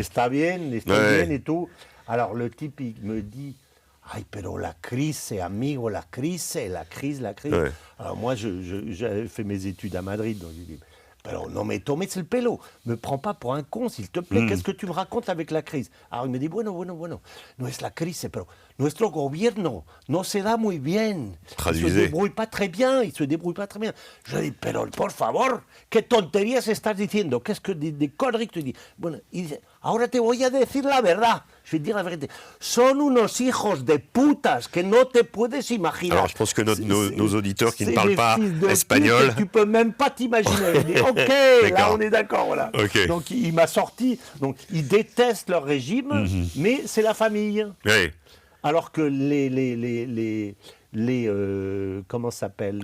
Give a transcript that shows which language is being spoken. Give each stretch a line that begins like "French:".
Spanish: Está bien
French: et tout. Alors, le type, il me dit,
Spanish: ay, pero
French: la crise,
Spanish: amigo,
French: la crise. Ouais. Alors, moi, j'avais fait mes études à Madrid, donc j'ai dit, Alors, non, mais
Spanish: tomes el pelo.
French: Me prends pas pour un con, s'il te plaît. Qu'est-ce que tu me racontes avec la crise? Alors, il me dit,
Spanish: bueno. No es la crise, pero nuestro gobierno no se da muy bien.
French: Traduisez. Il se débrouille pas très bien. Je dis,
Spanish: pero por favor, ¿qué tonterías estás diciendo?
French: Qu'est-ce que des conneries que tu dis?
Spanish: Bueno,
French: il dit,
Spanish: ahora te voy a decir la verdad.
French: Je vais te dire la vérité.
Spanish: Son unos hijos de putas que no te puedes imaginer.
French: Alors, je pense que nos auditeurs qui ne parlent pas espagnol... Tu peux même pas t'imaginer. Il dit, ok, là on est d'accord, voilà. Okay. Donc il m'a sorti. Donc ils détestent leur régime, mais c'est la famille. Oui. Alors que les comment ça s'appelle?